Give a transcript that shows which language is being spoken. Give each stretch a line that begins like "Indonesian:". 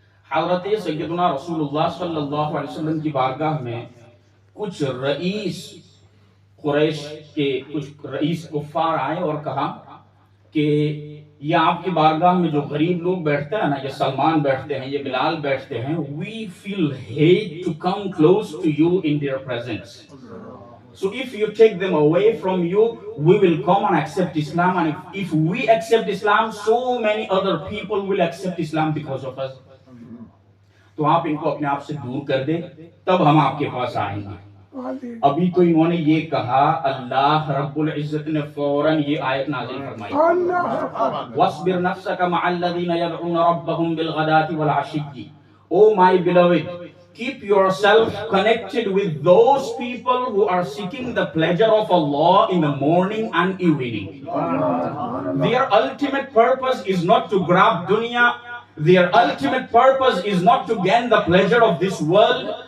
Urdu: حضرت سیدنا رسول اللہ صلی اللہ علیہ وسلم کی بارگاہ میں کچھ رئیس قریش کے کچھ رئیس کفار آئے اور کہا کہ یہ آپ کی بارگاہ میں جو غریب لوگ بیٹھتے ہیں نا، یہ سلمان بیٹھتے ہیں، یہ بلال بیٹھتے ہیں،
English: we feel hate to come close to you in their presence. So if you take them away from you, we will come and accept Islam, and if we accept Islam, so many other people will accept Islam because of us.
Urdu: تو آپ ان کو اپنے آپ سے دور کر دیں، تب ہم آپ کے پاس آئیں گے. ابھی تو انہوں نے یہ کہا، اللہ رب العزت نے فوراً یہ آیت نازل فرمائی،
Arabic: وَاصْبِرْ نَفْسَكَ مَعَ الَّذِينَ يَدْعُونَ رَبَّهُمْ بِالْغَدَاةِ وَالْعَشِيِّ.
English: Oh my beloved, keep yourself connected with those people who are seeking the pleasure of Allah in the morning and evening. Their ultimate purpose is not to grab dunya. Their ultimate purpose is not to gain the pleasure of this world.